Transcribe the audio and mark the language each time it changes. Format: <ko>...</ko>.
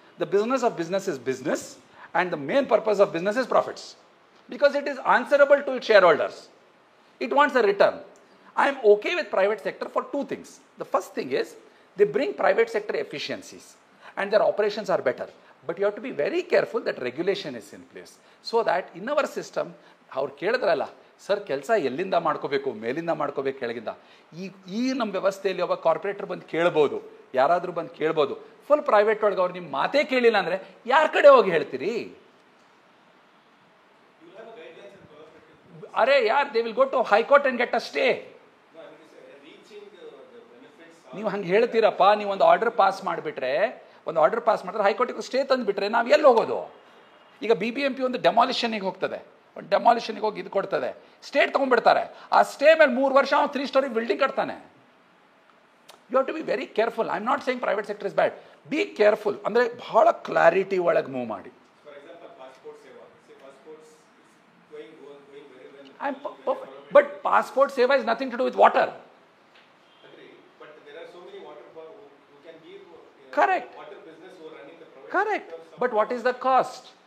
<en>The business of business is business, and the main purpose of business is profits. Because it is answerable to its shareholders. It wants a return. I am okay with private sector for two things. The first thing is, they bring private sector efficiencies and their operations are better. But you have to be very careful that regulation is in place. So that in our system,</en> <kn>ಅವ್ರು ಕೇಳಿದ್ರಲ್ಲ, sir ಕೆಲಸ ಎಲ್ಲಿಂದ ಮಾಡ್ಕೋಬೇಕು, ಮೇಲಿಂದ ಮಾಡ್ಕೋಬೇಕು, ಕೆಳಗಿಂದ. ಈ ನಮ್ಮ ವ್ಯವಸ್ಥೆಯಲ್ಲಿ ಒಬ್ಬ ಕಾರ್ಪೊರೇಟರ್ ಬಂದು ಕೇಳ್ಬೋದು, ಯಾರಾದರೂ ಬಂದು ಕೇಳ್ಬೋದು. ಫುಲ್ ಪ್ರೈವೇಟ್ ಒಳಗೆ ಅವ್ರು ನಿಮ್ಮ ಮಾತೇ ಕೇಳಿಲ್ಲ ಅಂದರೆ ಯಾರ ಕಡೆ ಹೋಗಿ ಹೇಳ್ತೀರಿ?</kn> <hi>ಅರೆ ಯಾರ್,</hi> <en>They will go to high court and get a stay.</en> <kn>ನೀವು ಹಂಗೆ ಹೇಳ್ತೀರಪ್ಪ, ನೀವು ಒಂದು ಆರ್ಡರ್ ಪಾಸ್ ಮಾಡಿಬಿಟ್ರೆ, ಹೈಕೋರ್ಟಿಗೆ ಸ್ಟೇ ತಂದುಬಿಟ್ರೆ ನಾವು ಎಲ್ಲಿ ಹೋಗೋದು? ಈಗ BBMP ಒಂದು ಡೆಮಾಲಿಷನ್ಗೆ ಹೋಗ್ತದೆ, ಒಂದು ಡೆಮಾಲಿಷನ್ಗೆ ಹೋಗಿ ಇದು ಕೊಡ್ತದೆ, ಸ್ಟೇಟ್ ತೊಗೊಂಡ್ಬಿಡ್ತಾರೆ. ಆ ಸ್ಟೇ ಮೇಲೆ 3 ವರ್ಷ ಅವ್ನು 3 story building ಕಟ್ತಾನೆ.</kn> <en>You have to be very careful. I am not saying private sector is bad. Be careful.</en> <kn>ಅಂದರೆ ಬಹಳ ಕ್ಲಾರಿಟಿ ಒಳಗೆ ಮೂವ್ ಮಾಡಿ.</kn> <en>For example, passport seva. Say passports going very well. But passport seva is nothing to do with water. Agree. But there are so many water who can give Correct. water business who are running the private. Correct. But what is the cost?</en>